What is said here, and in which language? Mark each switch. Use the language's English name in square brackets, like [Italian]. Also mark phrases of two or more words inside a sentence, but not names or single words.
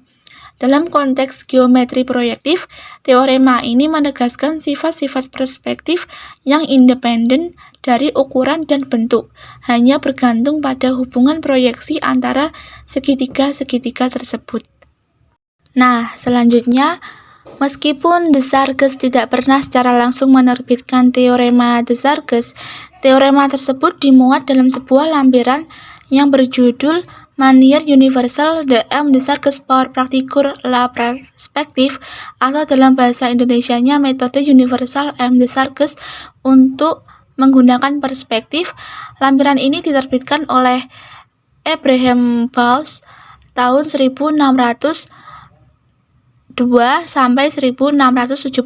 [Indonesian] Dalam konteks geometri proyektif, teorema ini menegaskan sifat-sifat perspektif yang independen dari ukuran dan bentuk, hanya bergantung pada hubungan proyeksi antara segitiga-segitiga tersebut. Nah, selanjutnya, meskipun Desargues tidak pernah secara langsung menerbitkan teorema Desargues, teorema tersebut dimuat dalam sebuah lampiran yang berjudul Manière universelle de M. Desargues pour pratiquer la perspective, atau dalam bahasa Indonesianya metode universal M. Desargues untuk menggunakan perspektif. Lampiran ini diterbitkan oleh Abraham Bowles tahun 1602 sampai 1676.